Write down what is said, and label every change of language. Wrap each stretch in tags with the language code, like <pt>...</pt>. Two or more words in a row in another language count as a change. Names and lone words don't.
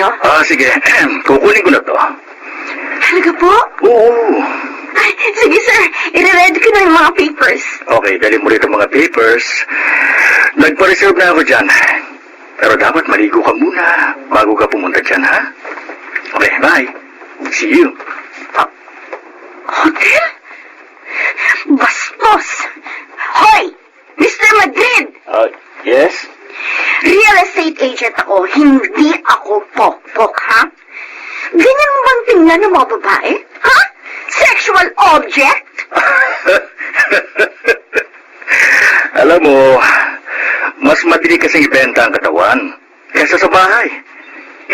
<tl>Sige. Kukunin ko na to. Talaga po? Oo. Ay, sige, sir. I-ready ko na yung mga papers. Okay, dali mo rin ang mga papers. Nagpa-reserve na ako dyan. Pero dapat maligo ka muna bago ka pumunta dyan, ha?</tl> <en>Okay, bye. See you.</en> <tl>Hotel? Bastos! Hoy! Mr. Madrid!</tl> <en>Yes? Real estate agent</en> <tl>ako, hindi ako pokpok, ha? Ganyan mo bang tingnan ng mga babae?</tl> <en>Ha? Sexual object?</en> <tl>Alam mo, mas madali kasing ibenta ang katawan kaysa sa bahay.</tl>